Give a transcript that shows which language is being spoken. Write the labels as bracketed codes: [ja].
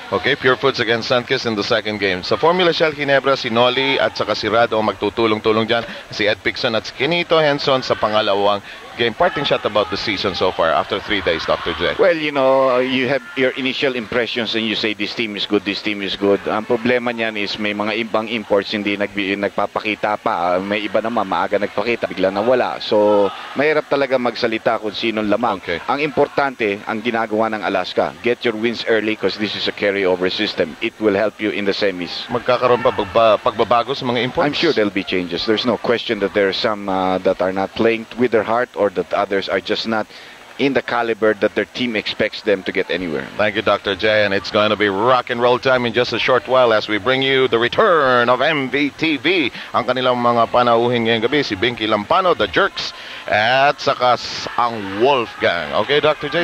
[tl] Okay, [en] Pure Foods against Sunkist in the second game. [tl] Sa Formula Shell, Ginebra, si Noli at saka si Rado magtutulong-tulong dyan. Si Ed Pixon at si Kinito Henson sa pangalawang game. [en] Parting shot about the season so far after 3 days, Dr. J. Well, you know, you have your initial impressions and you say this team is good, this team is good. [tl] Ang problema niyan is may mga ibang imports hindi nagpapakita pa. May iba naman maaga nagpakita, bigla nawala. So, mahirap talaga magsalita kung sinong lamang. [en] Okay. [tl] Ang importante, ang ginagawa ng Alaska, [en] get your wins early because this is a carryover system. It will help you in the semis. [tl] Magkakaroon pa pagbabago sa mga imports? [en] I'm sure there'll be changes. There's no question that there are some that are not playing with their heart or that others are just not in the caliber that their team expects them to get anywhere. Thank you, Dr. J. And it's going to be rock and roll time in just a short while as we bring you the return of MVTV. [tl] Ang kanilang mga panauhing ngayong gabi, si Binky Lampano, the Jerks, at saka ang Wolfgang. Okay, Dr. J?